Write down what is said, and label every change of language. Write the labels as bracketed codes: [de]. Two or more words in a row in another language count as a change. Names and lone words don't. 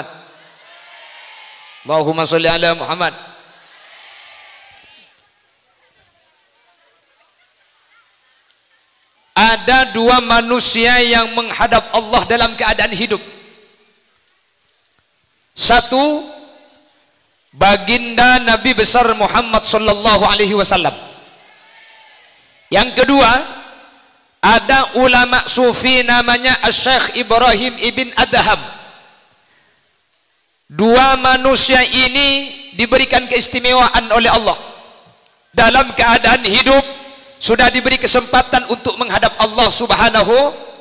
[ar] اللهم صل على محمد. [id] Ada 2 manusia yang menghadap Allah dalam keadaan hidup. Satu, baginda Nabi besar Muhammad [ar] صلى الله عليه وسلم. [id] Yang kedua, ada ulama sufi namanya Asy-Syaikh Ibrahim ibn Adham. 2 manusia ini diberikan keistimewaan oleh Allah. Dalam keadaan hidup sudah diberi kesempatan untuk menghadap [ar] الله سبحانه.